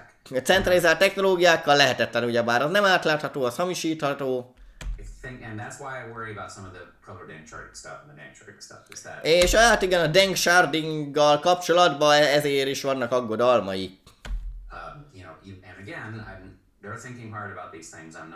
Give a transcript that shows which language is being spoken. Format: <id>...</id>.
<hu>A centralizált technológiákkal lehetetlen ugyebár, az nem átlátható, az hamisítható.</hu> <en>And that's why I worry about some of the proto-dank stuff and the dank stuff is that.</en> <hu>És hát igen, a dank shardinggal kapcsolatban ezért is vannak aggodalmai.</hu> <en>And again, they're thinking hard about these things.</en>